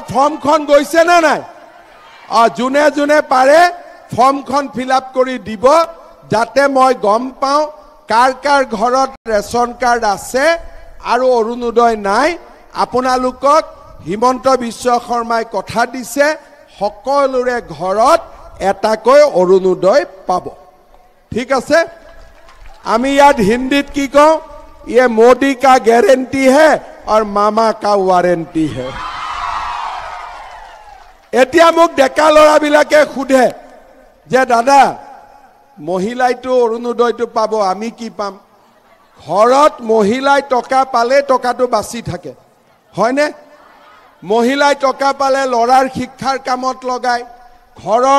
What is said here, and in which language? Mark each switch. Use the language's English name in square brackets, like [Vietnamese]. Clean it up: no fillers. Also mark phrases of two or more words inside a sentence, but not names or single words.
[Assamese] ফৰ্মখন গৈছে না নাই যোনে যোনে পাৰে ফৰ্মখন ফিলআপ কৰি দিব যাতে মই গম পাওঁ কাৰ কাৰ ঘৰত ৰেচন কাৰ্ড আছে আৰু অৰুণোদয় নাই আপোনালোকক হিমন্ত বিশ্ব শৰ্মাই কথা দিছে সকলোৰে ঘৰত এটাকৈ অৰুণোদয় পাব ঠিক আছে আমি ইয়াত হিন্দীত কি কওঁ [Hindi] ये मोदी का गारंटी है और मामा का वारंटी है [Assamese] এতিয়া মোক ডেকা লৰাবিলাকে খুধে যে দাদা মহিলাইটো অৰুণোদয়টো পাব আমি কি পাম ঘৰত মহিলাই টকা পালে টকাটো বাচি থাকে হয়নে মহিলাই টকা পালে লৰাৰ শিক্ষাৰ কামত লগায় ঘৰৰ